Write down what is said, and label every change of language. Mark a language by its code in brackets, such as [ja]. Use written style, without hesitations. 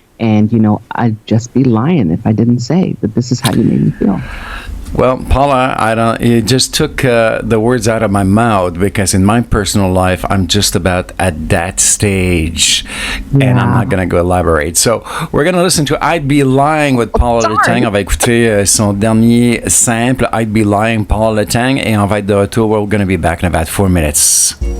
[en] And I'd just be lying if I didn't say that this is how you made me feel. Well, Paula, you just took the words out of my mouth, because in my personal life, I'm just about at that stage, and I'm not going to go elaborate. So, we're going to listen to I'd Be Lying with Paula Letang. [fr] On va écouter son dernier simple, I'd Be Lying, Paula Letang, et on va être de retour. [en] We're going to be back in about 4 minutes.